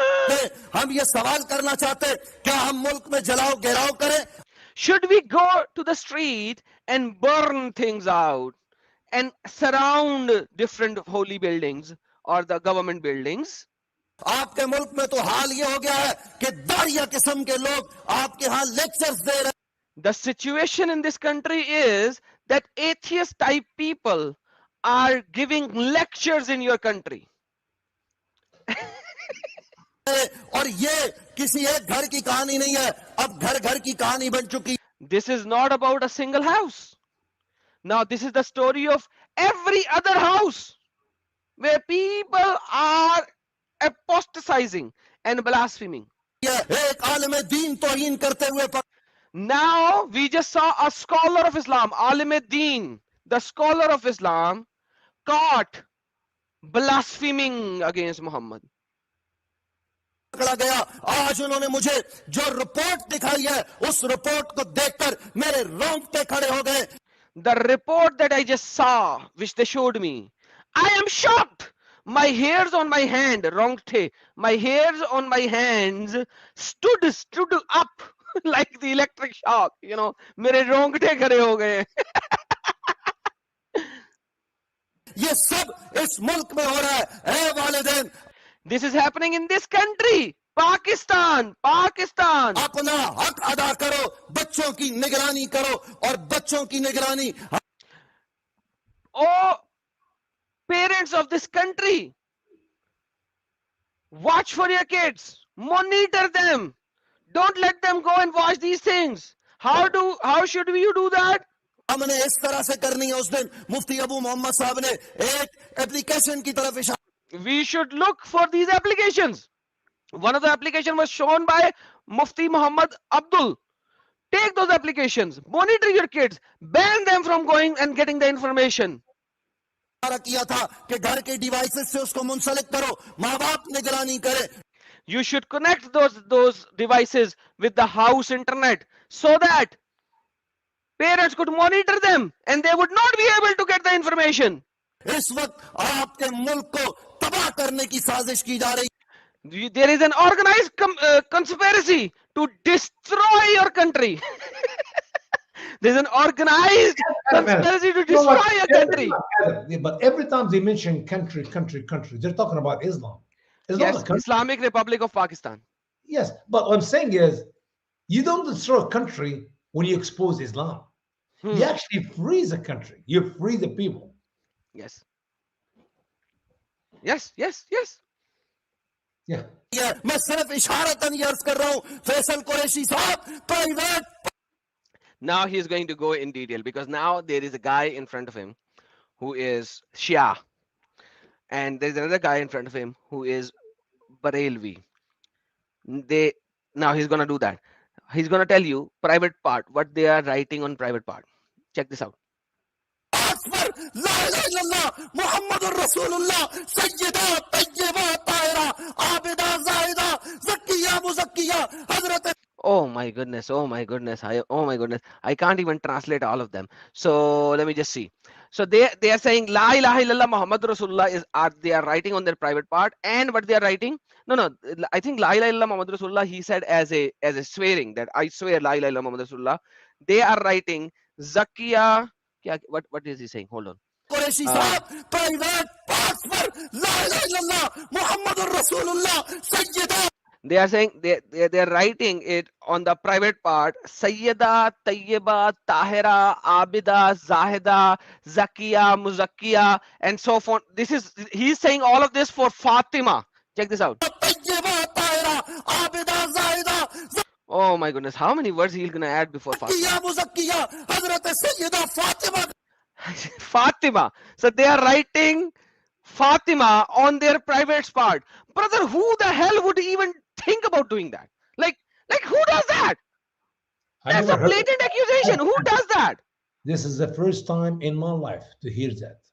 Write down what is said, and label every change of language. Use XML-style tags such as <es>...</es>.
<hi>दें हम ये सवाल करना चाहते हैं क्या हम मुल्क में जलाओ घेराव करें</hi> <en>Should we go to the street and burn things out and surround different holy buildings or the government buildings?</en> <hi>आपके मुल्क में तो हाल ये हो गया है कि दारिया किस्म के लोग आपके यहाँ लेक्चर्स दे रहे</hi> <en>The situation in this country is that atheist type people are giving lectures in your country.</en> <hi>हैं और ये किसी एक घर की कहानी नहीं है अब घर घर की कहानी बन चुकी</hi> <en>This is not about a single house. Now, this is the story of every other house where people are apostatizing and blaspheming.</en> <hi>है एक आलम दीन तौहीन करते हुए</hi> <en>Now, we just saw a scholar of Islam, Alim Deen, the scholar of Islam, caught blaspheming against Muhammad.</en> <hi>पकड़ा गया आज उन्होंने मुझे जो रिपोर्ट दिखाई है उस रिपोर्ट को देखकर मेरे रोंगटे खड़े हो गए</hi> <en>The report that I just saw, which they showed me, I am shocked. My hairs on my hand, wrong tay, my hairs on my hands stood up like the electric shock. You know,</en> <hi>मेरे रोंगटे खड़े हो गए. ये सब इस मुल्क में हो रहा है ऐ वालिदैन</hi> <en>This is happening in this country, Pakistan. Pakistan.</en> <hi>अपना हक अदा करो बच्चों की निगरानी करो और बच्चों की निगरानी</hi> <en>Oh, parents of this country, watch for your kids, monitor them. Don't let them go and watch these things. How should you do that?</en> <hi>हमने इस तरह से करनी है उस दिन मुफ्ती अबू मोहम्मद साहब ने एक एप्लीकेशन की तरफ इशारा</hi> <en>We should look for these applications. One of the application was shown by Mufti Muhammad Abdul. Take those applications, monitor your kids, ban them from going and getting the information.</en> <hi>किया था कि घर के devices से उसको मुंसलिक करो माँ बाप निगरानी करे</hi> <en>You should connect those devices with the house internet so that parents could monitor them and they would not be able to get the information.</en> <hi>इस वक्त आपके मुल्क को तबाह करने की साजिश की जा रही</hi> <en>There is an organized conspiracy to destroy your country. There's an organized conspiracy to You know what? destroy your country. But every time they mention country, they're talking about Islam. Islam is a country. Islamic Republic of Pakistan. Yes, but what I'm saying is, you don't destroy a country when you expose Islam. Hmm. You actually freeze a country. You free the people. Yes. Yes, yes, yes. Yeah.</en> <hi>है मैं सिर्फ इशारतन ये अर्ज कर रहा हूँ फैसल कुरैशी साहब private</hi> <en>Now he's going to go in detail because now there is a guy in front of him who is Shia. And there's another guy in front of him who is Barelvi. Now he's gonna do that. He's gonna tell you private part, what they are writing on private part. Check this out.</en> <hi>पर ला इलाहा इल्लल्लाह मुहम्मदुर रसूलुल्लाह सय्यदा तय्यबा ताहिरा आबिदा जाहिदा ज़किया मुज़क्किया हजरत</hi> <en>Oh my goodness, oh my goodness, oh my goodness. I can't even translate all of them. So let me just see. So they are saying La ilaha illallah Muhammad Rasulullah is they are writing on their private part, and what they are writing? No, I think La ilaha illallah Muhammad Rasulullah he said as a swearing that I swear La ilaha illallah Muhammad Rasulullah. They are writing Zakiya. What is he saying? Hold on.</en> <hi>Qureshi साहब private parts पर ला इलाहा इल्लल्लाह मुहम्मदुर रसूलुल्लाह Syeda</hi> <en>They are saying they are writing it on the private part. Sayyida, Tayyiba, Tahira, Abida, Zahida, Zakiya, Muzakkiya, and so forth. He's saying all of this for Fatima. Check this out.</en> <hi>Tayyaba Tahira Abida Zahida</hi> <en>Oh my goodness, how many words he's gonna add before Fatima?</en> <hi>Zakia मुज़क्किया Hazrat Syeda Fatima</hi> <en>Fatima. So they are writing Fatima on their private part. Brother, who the hell would even think about doing that? Like who does that? I That's never a heard blatant accusation. Who does that? This is the first time in my life to hear that.</en>